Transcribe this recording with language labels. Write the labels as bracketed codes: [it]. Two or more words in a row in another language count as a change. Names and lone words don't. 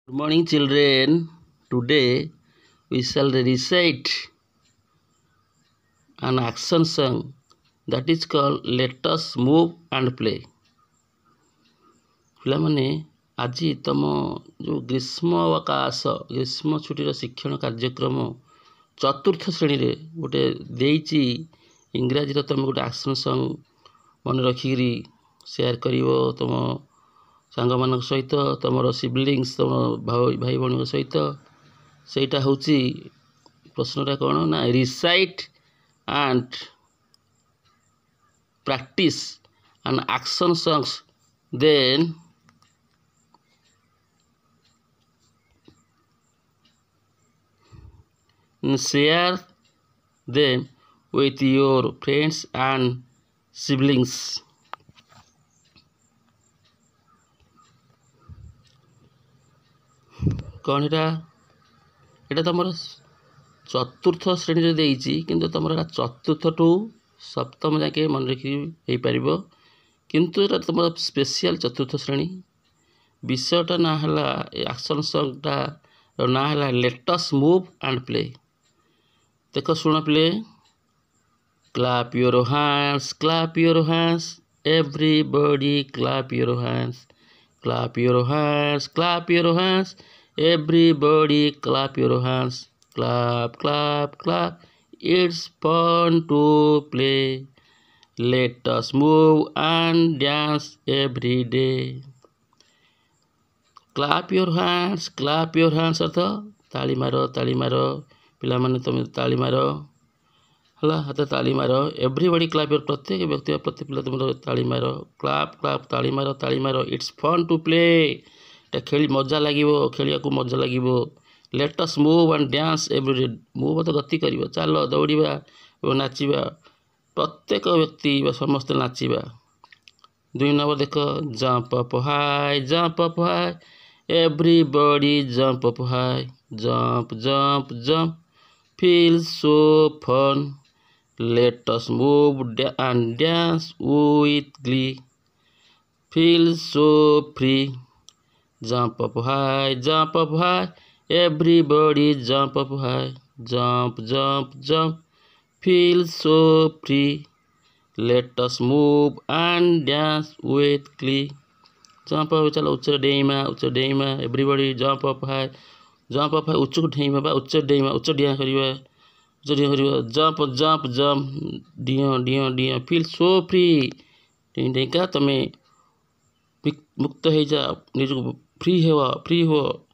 [en] Good morning, children. Today we shall recite an action song that is called Let Us Move and Play. [or] ପିଲାମାନେ ଆଜି ତମ ଯେଉଁ ଗ୍ରୀଷ୍ମ ଛୁଟିର ଶିକ୍ଷଣ କାର୍ଯ୍ୟକ୍ରମ ଚତୁର୍ଥ ଶ୍ରେଣୀରେ ଗୋଟେ ଦେଇଛି ଇଂରାଜୀର ତମେ ଗୋଟେ [en] action song [or] ମନେ ରଖିକିରି ସେୟାର କରିବ ତମ ସାଙ୍ଗମାନଙ୍କ ସହିତ ତମର ସିବଲିଙ୍ଗସ୍ ତମ ଭାଇ ଭଉଣୀଙ୍କ ସହିତ। ସେଇଟା ହେଉଛି ପ୍ରଶ୍ନଟା କ'ଣ ନା [en] recite and practice an action songs then share them with your friends and siblings. [or] କ'ଣ ଏଇଟା ତମର ଚତୁର୍ଥ ଶ୍ରେଣୀରେ ଦେଇଛି, କିନ୍ତୁ ତମର ଏଇଟା ଚତୁର୍ଥଠୁ ସପ୍ତମ ଯାକେ ମନେ ରଖି ହେଇପାରିବ, କିନ୍ତୁ ଏଇଟା ତମର ସ୍ପେଶିଆଲ ଚତୁର୍ଥ ଶ୍ରେଣୀ। ବିଷୟଟା ନାଁ ହେଲା ଆକ୍ସନ୍ ସଙ୍ଗଟାର ନାଁ ହେଲା ଲେଟ୍ ଅସ୍ ମୁଭ୍ ଆଣ୍ଡ ପ୍ଲେ। ଦେଖ ଶୁଣ ପ୍ଲେ। [en] Clap your hands, everybody clap your hands, clap your hands, everybody clap your hands, clap, clap, clap, it's fun to play, let us move and dance every day. Clap your hands [or] ଅର୍ଥ ତାଳି ମାର ପିଲାମାନେ ତମେ ତାଳି ମାର ହେଲା, ହାତ ତାଳି ମାର। [en] everybody clap your, [or] ପ୍ରତ୍ୟେକ ବ୍ୟକ୍ତି ବା ପ୍ରତ୍ୟେକ ପିଲା ତୁମର ତାଳି ମାର। କ୍ଲାପ୍ ତାଳି ମାର। [en] it's fun to play, [or] ଏଟା ମଜା ଲାଗିବ, ଖେଳିବାକୁ ମଜା ଲାଗିବ। [en] let us move and dance everyday, [or] ମୁଭ୍ ତ ଗତି କରିବ, ଚାଲ ଦୌଡ଼ିବା ଏବଂ ନାଚିବା, ପ୍ରତ୍ୟେକ ବ୍ୟକ୍ତି ବା ସମସ୍ତେ ନାଚିବା। 2 ନମ୍ବର ଦେଖ, [en] jump up high, everybody jump up high, jump, feels so fun, let us move and dance with glee, feels so free, jump up high, everybody jump up high, jump, feels so free, let us move and dance with glee. jump up, [or] ଚାଲ ଉଚ୍ଚରେ ଡେଇଁମା, [en] everybody jump up high, [or] ଉଚ୍ଚକୁ ଡେଇଁବା ବା ଉଚ୍ଚ ଡିଆଁ କରିବା, ଜମ୍ପ, ଡିଅ, [en] feel so free, [or] ଡେଇଁକା ତମେ ମୁକ୍ତ ହେଇଯାଅ, ନିଜକୁ ଫ୍ରି ହୁଅ।